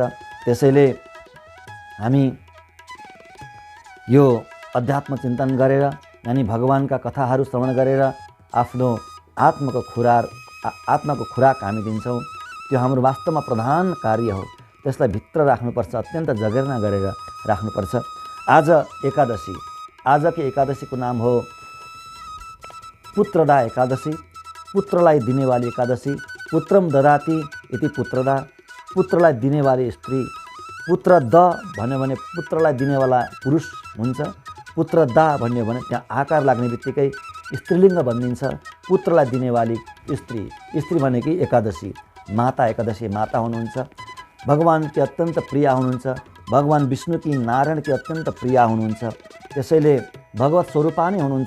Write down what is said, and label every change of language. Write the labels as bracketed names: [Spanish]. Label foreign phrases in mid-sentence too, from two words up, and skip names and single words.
[Nepali] त्यसैले हामी यो अध्यात्म चिन्तन गरेर, यानि भगवानका कथाहरू श्रवण गरेर आफ्नो आत्माको खुराक हामी दिन्छौँ। त्यो हाम्रो वास्तवमा प्रधान कार्य हो। त्यसलाई भित्र राख्नुपर्छ, अत्यन्त जगेर्ना गरेर राख्नुपर्छ। आज एकादशी, आजको एकादशीको नाम हो पुत्रदा एकादशी, पुत्रलाई दिनेवाली एकादशी। [Sanskrit] पुत्रम ददाति यति पुत्रदा, [Nepali] पुत्रलाई दिनेवाली स्त्री, पुत्र द भन्यो भने पुत्रलाई दिनेवाला पुरुष हुन्छ, पुत्र दा भन्यो भने त्यहाँ आकार लाग्ने बित्तिकै स्त्रीलिङ्ग बनिन्छ, पुत्रलाई दिनेवाली स्त्री। स्त्री भनेकी एकादशी माता, एकादशी माता हुनुहुन्छ, भगवानकी अत्यन्त प्रिया हुनुहुन्छ, भगवान विष्णुकी नारायणकी अत्यन्त प्रिया हुनुहुन्छ, त्यसैले भगवत स्वरूपा नै हुनुहुन्छ।